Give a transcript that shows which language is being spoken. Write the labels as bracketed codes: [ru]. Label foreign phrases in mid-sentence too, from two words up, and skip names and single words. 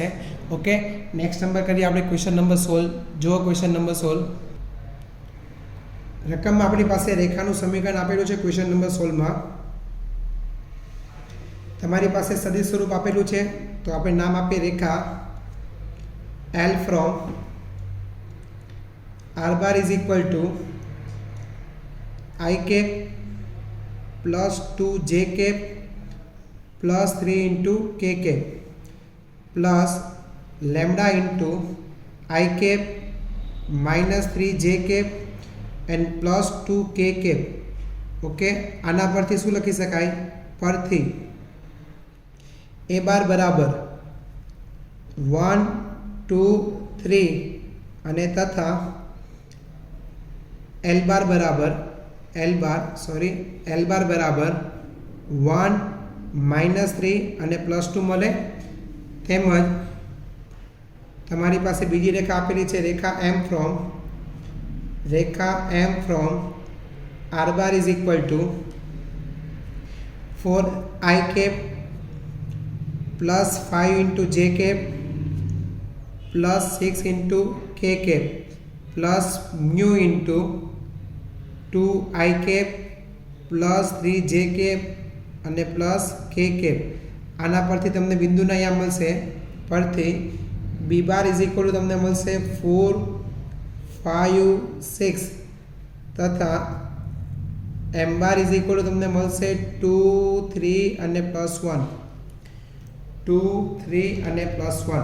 [gu] ઓકે, [en] next number [gu] કરીએ આપણે [en] question number [gu] 16. જુઓ [en] question number [gu] 16. રકમમાં આપણી પાસે રેખાનું સમીકરણ આપેલું છે. ક્વેશ્ચન નંબર 16માં તમારી પાસે સદિશ સ્વરૂપ આપેલું છે, તો આપણે નામ આપીએ રેખા [en] L from R bar is equal to I cap plus 2j cap plus 3 into k cap plus lambda into I cap minus 3j cap and plus 2k cap. [gu] ઓકે, આના પરથી શું લખી શકાય? પરથી a બાર બરાબર 1 2 3 અને તથા L બાર બરાબર L બાર બરાબર 1 -3 અને +2 મળે. તેમજ તમારી પાસે બીજી રેખા આપેલી છે, રેખા [en] M from R bar is equal to 4I cap plus 5 into j cap plus 6 into k cap plus mu into 2I cap plus 3j cap અને પ્લસ k cap. [gu] આના પરથી તમને બિંદુના અહીંયા મળશે. પરથી b બાર [en] is equal to [gu] તમને મળશે 4 5 6 તથા m બાર [en] is equal to [gu] તમને મળશે 2 3 અને +1 2 3 અને +1.